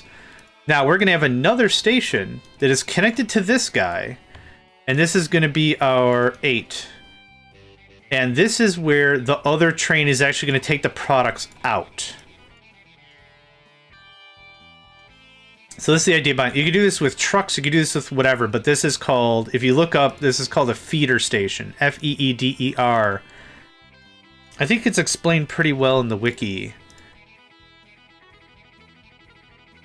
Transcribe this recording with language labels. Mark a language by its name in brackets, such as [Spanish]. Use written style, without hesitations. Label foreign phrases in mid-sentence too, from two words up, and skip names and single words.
[English] Now we're going to have another station that is connected to this guy, and this is going to be our 8. And this is where the other train is actually going to take the products out. So this is the idea behind it. You can do this with trucks, you can do this with whatever, but this is called, if you look up, this is called a feeder station. F-E-E-D-E-R. I think it's explained pretty well in the wiki.